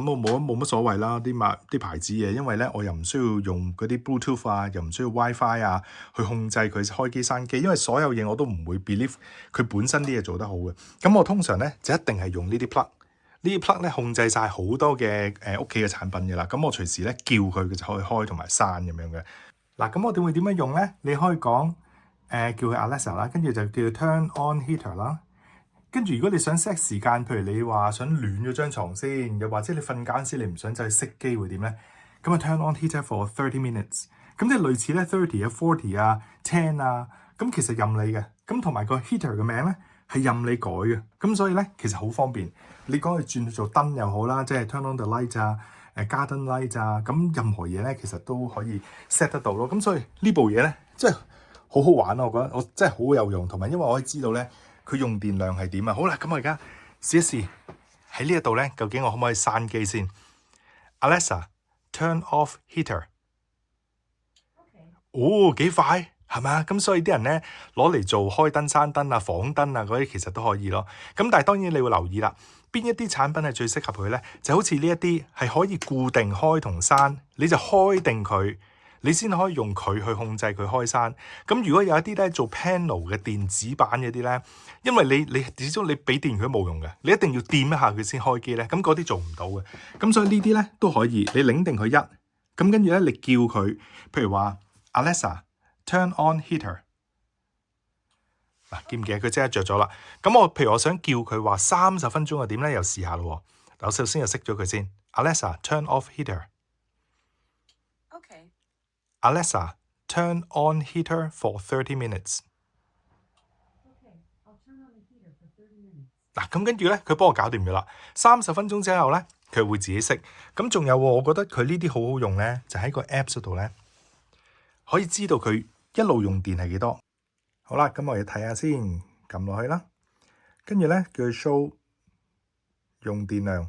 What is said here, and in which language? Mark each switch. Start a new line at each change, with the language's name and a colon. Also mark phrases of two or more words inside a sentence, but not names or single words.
Cantonese: 咁我冇乜所謂啦，啲牌子嘢，因為呢，我又唔需要用嗰啲 Bluetooth 啊，又唔需要 WiFi 啊，去控制佢開機閂機。因為所有嘢我都唔會 believe 佢本身啲嘢做得好嘅。咁我通常呢，就一定係用呢啲 plug。呢啲 plug 咧控制晒好多嘅屋企嘅產品嘅啦，咁我隨時咧叫佢就可以開同埋閂咁樣嘅。嗱，咁我點會點樣用咧？你可以講叫佢 Alexa 啦，跟住就叫佢
English: Turn on heater
Cantonese: 啦。跟住如果你想 set 時間，譬如你話想暖咗張床先，又或者你瞓覺嗰時你唔想就去熄機會點咧？
English: 咁啊 Turn on heater for 30 minutes。
Cantonese: 咁即係類似咧30啊、40啊、10啊，咁其實任你嘅。咁同埋個 heater 嘅名咧係任你改嘅。咁所以咧其實好方便。你講佢轉做燈又好啦，即係
English: turn on the light
Cantonese: 啊、
English: garden light
Cantonese: 啊，咁任何嘢咧其實都可以 set 得到咯。咁所以呢部嘢咧，真係好好玩啊！我覺得我真係好有用，同埋因為我可以知道咧佢用電量係點啊。好啦，咁我而家試一試喺呢一度咧，究竟我可唔可以閂機先 ？Alexa
English: turn off heater。
Cantonese: 哦，幾快係咪啊？咁所以啲人咧攞嚟做開燈、閂燈啊、房燈啊嗰啲，其實都可以咯。咁但係當然你會留意啦。邊一啲產品係最適合佢咧？就好似呢一啲係可以固定開同閂，你就開定佢，你先可以用佢去控制佢開閂。咁如果有一啲咧做 panel 嘅電子版嗰啲咧，因為你始終你俾電佢都冇用嘅，你一定要掂一下佢先開機咧。咁嗰啲做唔到嘅。咁所以呢啲咧都可以，你擰定佢1，咁跟住咧你叫佢，譬如話 Alexa
English: turn on heater。
Cantonese: 嗱，記唔記得佢即刻着咗啦？咁譬如我想叫佢話30分鐘係點咧？又試下咯。嗱，我首先就熄咗佢先。Alexa
English: turn off heater。Okay. Alexa turn on heater for 30 minutes。 Okay, I'll turn on the heater for 30 minutes。
Cantonese: 嗱，咁跟住咧，佢幫我搞掂咗啦。30分鐘之後咧，佢會自己熄。咁仲有，我覺得佢呢啲好好用咧，就喺個 Apps 度咧，可以知道佢一路用電係幾多。好啦，咁我哋睇下先，撳落去啦。跟住咧叫佢 show 用電量。